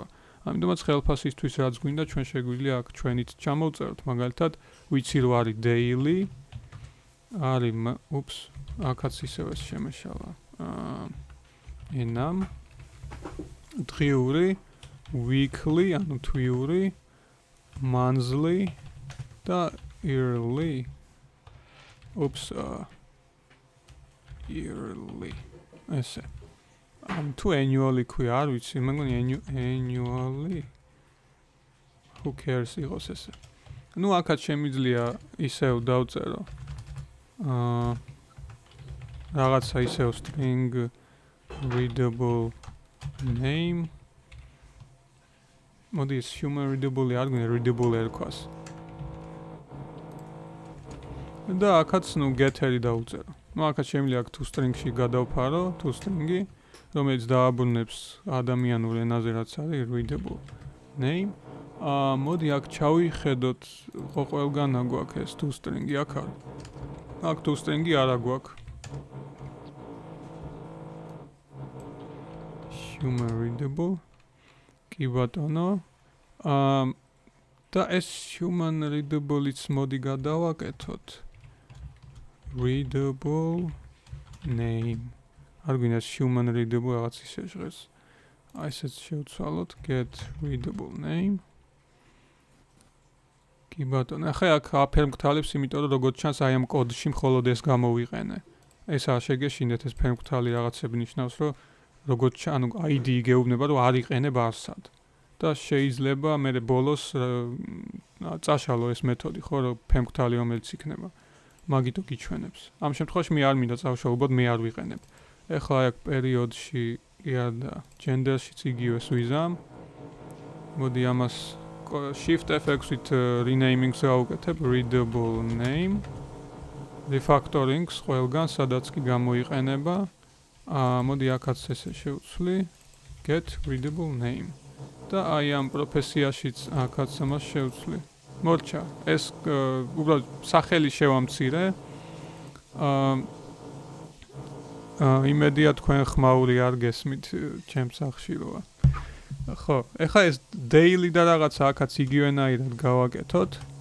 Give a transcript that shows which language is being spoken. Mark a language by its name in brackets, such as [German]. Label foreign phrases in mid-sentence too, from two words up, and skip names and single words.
[Georgian] ამიტომაც ხელფასისთვის რაც გვინდა, ჩვენ შეგვიძლია აქ ჩვენით ჩამოვწეროთ, მაგალითად, ვიცი რომ არის daily, არის, აქაც ისევე შემეშალა. ენამ დღიური, weekly, ანუ თვიური, [English] monthly და yearly. Yearly. [Georgian] ესე. თუ annually ქვია, არ ვიცი, მე მგონი annually. [English] Who cares [Georgian] იყოს ესე. ნუ აქაც შემიძლია ისევ დავწერო. რაღაცა ისევ [English] string readable name. [Georgian] მოდი ეს [English] human readable [Georgian] არ გვინდა readable ერქვას. და აქაც ნუ get-ერი დავწერო. ნუ აქაც შემიძლია აქ toString-ში გადავფარო, toString-ი, რომელიც დააბრუნებს ადამიანურ ენაზე რაც არის readable name. მოდი აქ ჩავიხედოთ, ხო ყველგან აგვაქვს ეს toString-ი აქ არის. აქ toString-ი არ აგვაქვს. [English] Human readable. [Georgian] კი ბატონო. და ეს [English] human readable- [Georgian] იც მოდი გადავაკეთოთ. [English] Readable name. [Georgian] არ გვინდა [English] human readable [Georgian] რაღაც ისე ჟღერს. აი ესეც შევცვალოთ [English] get readable name. [Georgian] კი ბატონო, ახლა აქ აფერმკთალებს, იმიტომ რომ როგორც ჩანს აი ამ კოდში მხოლოდ ეს გამოვიყენე. ეს არ შეგეშინდეთ ეს ფერმკთალი რაღაცები ნიშნავს, რომ როგორც ანუ ID გეუბნება, რომ არ იყენებ არსად. და შეიძლება მე ბოლოს წაშალო ეს მეთოდი, ხო, რომ ფერმკთალი რომელიც იქნება. მაგითო გიჩვენებს. ამ შემთხვევაში მე არ მინდა წავშალობოდ, მე არ ვიყენებ. ეხლა აქ პერიოდში და gender-შიც იგივეს ვიზამ. მოდი ამას Shift F6-ით renaming-ს გავუკეთებ [English] readable name. [Georgian] Refactoring-ს ყველგან სადაც კი გამოიყენება. მოდი აქაც ესე შევცვლი. [English] Get readable name. [Georgian] და აი ამ პროფესიაშიც აქაც ამას შევცვლი. მორჩა, ეს უბრალოდ სახელი შევამცირე. იმედია თქვენ ხმაური არ გესმით ჩემს სახში როა. ხო, ეხლა ეს daily და რაღაცა აქაც იგივენაირად გავაკეთოთ.